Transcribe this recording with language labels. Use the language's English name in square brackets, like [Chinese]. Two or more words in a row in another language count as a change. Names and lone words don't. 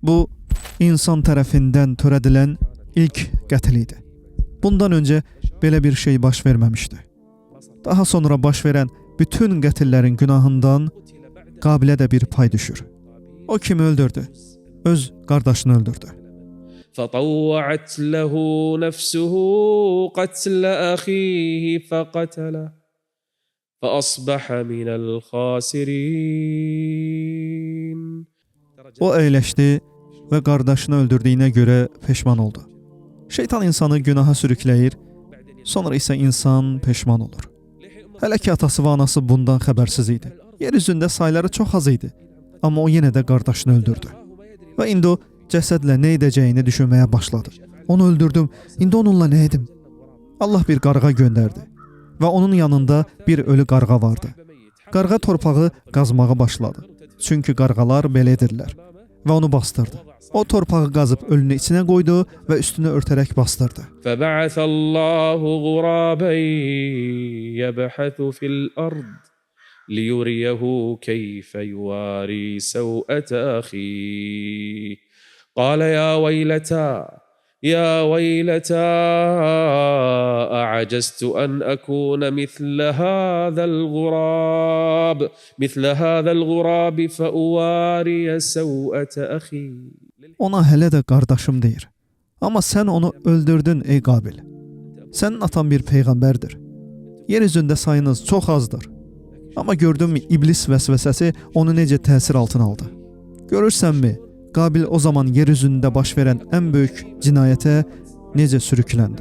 [Azerbaijani] Bu insan tərəfindən törədilən ilk qətl idi. Bundan öncə belə bir şey baş verməmişdi. Daha sonra baş verən bütün qətillərin günahından Qabilə də bir pay düşür. O kimi öldürdü? Öz qardaşını öldürdü. [Arabic] فطوعت له نفسه قتل أخيه فقتله فأصبح من الخاسرين. [Azerbaijani] O əyləşdi və qardaşını öldürdüyünə görə peşman oldu. Şeytan insanı günaha sürükləyir, sonra isə insan peşman olur. Hələ ki atası və anası bundan xəbərsiz idi. Yer üzündə sayları çox az idi, amma o yenə də qardaşını öldürdü. Və indi o cəsədlə nə edəcəyini düşünməyə başladı. Onu öldürdüm, indi onunla nə edim? Allah bir qarğa göndərdi və onun yanında bir ölü qarğa vardı. Qarğa torpağı qazmağa başladı. Çünki qarğalar belə edirlər və onu bastırdı. O torpağı qazıb ölünün içinə qoydu və üstünü örtərək bastırdı. [Arabic] فبعث الله غرابا يبحث في الأرض ليريه كيف يواري سوءة أخيه قال يا ويلتى أعجزت أن أكون مثل هذا الغراب فأواري سوءة أخي. [Azerbaijani] Ona hələ də qardaşım deyir. Amma sən onu öldürdün ey Qabil. Sənin atan bir peyğəmbərdir. Yer üzündə sayınız çox azdır. Amma gördünmü iblis vəsvəsəsi onu necə təsir altına aldı? Görürsənmi? Qabil o zaman yer üzündə baş verən ən böyük cinayətə necə sürükləndi?